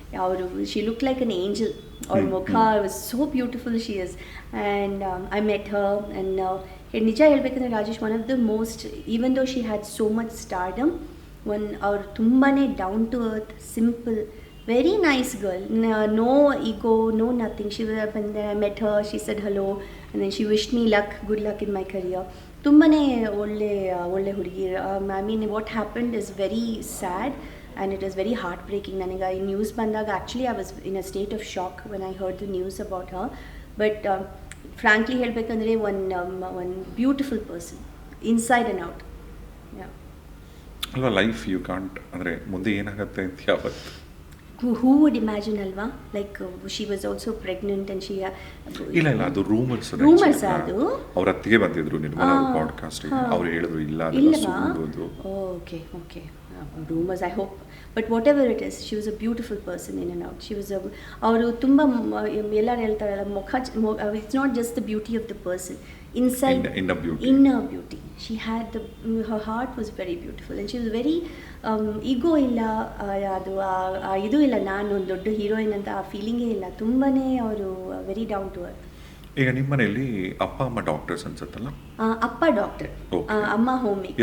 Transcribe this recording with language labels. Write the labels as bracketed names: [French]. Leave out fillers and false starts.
[English] ಅವರು she look like an angel. ಅವ್ರ ಮುಖ was so beautiful she is. And I met her and [Kannada] ನಿಜ ಹೇಳ್ಬೇಕಂದ್ರೆ [English] Rajesh, one of the most, even though she had so much stardom, [Kannada] ಅವ್ರು ತುಂಬಾ [English] Down to earth, simple, very nice girl, no ego, no nothing. She was when I met her, she said hello and then she wished me luck, good luck in my career. [Kannada] ತುಂಬನೇ ಒಳ್ಳೆ ಹುಡುಗಿ. [English] I mean what happened is very sad and it is very heartbreaking. [Kannada] ನನಗೆ ಈ news ಬಂದಾಗ [English] actually I was in a state of shock when I heard the news about her, but frankly [Kannada] ಹೇಳ್ಬೇಕಂದ್ರೆ [English] one beautiful person inside and out. Yeah. [Kannada] ಅಲ್ವಾ, [English] life you can't, [Kannada] ಅಂದರೆ ಮುಂದೆ ಏನಾಗುತ್ತೆ ಅಂತ ಯಾವತ್ತು [English] who would imagine alva, like she was also pregnant and she [Kannada] ಇಲ್ಲ ಅದು rumours ಅದು ಅವರ ಅತ್ತಿಗೆ ಬಂದಿದ್ರು ನಿರ್ಮಲ ಪಾಡ್ಕಾಸ್ಟ್ ಗೆ, ಅವರು ಹೇಳಿದ್ರು ಇಲ್ಲ ಅದೆಲ್ಲ ಸುಳ್ಳು. [English] Okay rumors, I hope, but whatever it is, she was a beautiful person in and out. She was [Kannada] ಅವರು ತುಂಬ ಎಲ್ಲರೂ ಹೇಳ್ತಾರಲ್ಲ, [English] it's not just the beauty of the person, inside inner beauty. She had her heart was very [Kannada] beautiful and she was very ಈಗೋ ಇಲ್ಲ, ಅದು ಇದು ಇಲ್ಲ, ನಾನು ಒಂದು ದೊಡ್ಡ ಹೀರೋಯಿನ್ ಅಂತ ಆ ಫೀಲಿಂಗೇ ಇಲ್ಲ. ತುಂಬಾನೇ ಅವರು [English] Very down to earth. [Kannada] ಈಗ ನಿಮ್ಮ ಮನೆಯಲ್ಲಿ ಅಪ್ಪ ಅಮ್ಮ ಡಾಕ್ಟರ್ಸ್ ಅನ್ಸುತ್ತಲ್ಲ? ಅಪ್ಪ ಡಾಕ್ಟರ್, ಅಮ್ಮ ಹೋಮ್ ಮೇಕರ್.